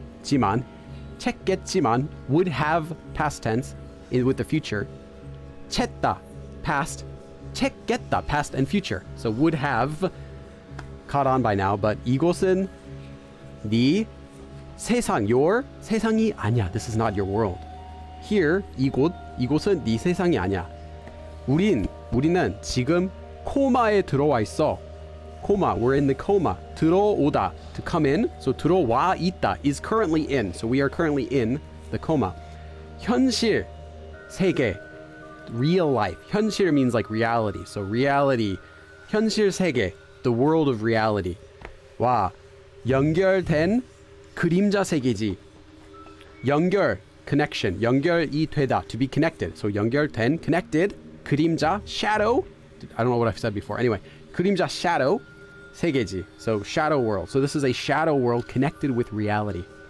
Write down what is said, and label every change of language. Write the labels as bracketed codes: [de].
[ko] 지만 챘겠지만 [en] would have past tense with the future. 챘다 past, 챘겠다 past and future. So would have caught on by now, but [ko] 이곳은 네 세상, [en] your [ko] 세상이 아니야. [en] This is not your world. [ko] Here, 이곳은 네 세상이 아니야. 우리는 지금 코마에 들어와 있어. [en] Coma, we're in the coma. 들어오다, to come in. So [ko] 들어와 있다 [en] is currently in. So we are currently in the coma. 현실, 세계, real life. 현실 means like reality. So reality, [ko] 현실 세계, [en] the world of reality. [ko] 와, 연결된 그림자 세계지. [en] 연결, connection. [ko] 연결이 되다, [en] to be connected. So 연결된, connected, 그림자, shadow. I don't know what I've said before. Anyway, 그림자, shadow, 세계지. So shadow world. So this is a shadow world connected with reality.